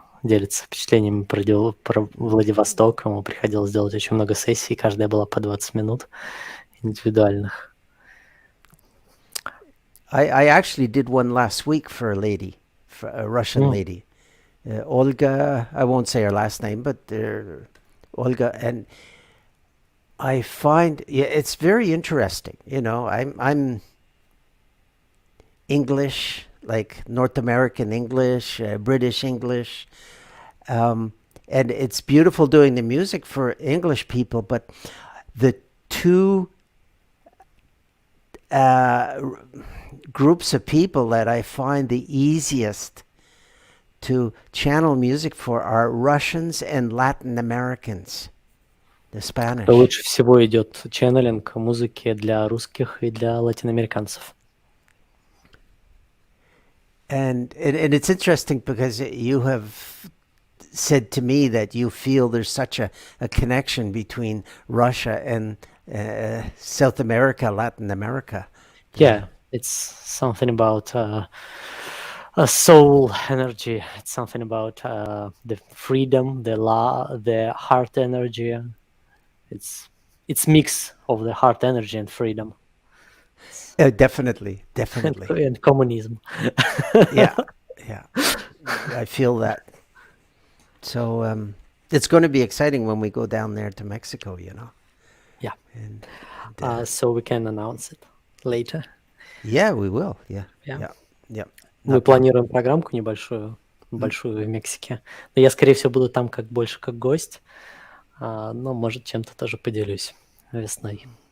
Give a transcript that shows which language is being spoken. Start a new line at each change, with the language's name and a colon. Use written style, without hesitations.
Russian: делится впечатлениями про Владивосток. Ему приходилось делать очень много сессий, каждая была по 20 минут индивидуальных.
English: I actually did one last week for a lady, for a Russian lady. Olga, I won't say her last name, but Olga, and I find it's very interesting. You know, I'm English, like North American English, British English, and it's beautiful doing the music for English people. But the two groups of people that I find the easiest to channel music for are Russians and Latin Americans. The Spanish.
Russian: Лучше всего идет ченнелинг музыки для русских и для латиноамериканцев.
English: And it's interesting because you have said to me that you feel there's such a connection between Russia and South America, Latin America. Yeah, it's something about a soul energy. It's something about the freedom, the heart energy. It's mix of the heart energy and freedom. Definitely. And communism. Yeah. I feel that. So it's going to be exciting when we go down there to Mexico, you know. Yeah. And so we can announce it later. Yeah, we will. Yeah.
Russian: Мы планируем программку небольшую в Мексике. Но я, скорее всего, буду там больше как гость. Но, может, чем-то тоже поделюсь весной.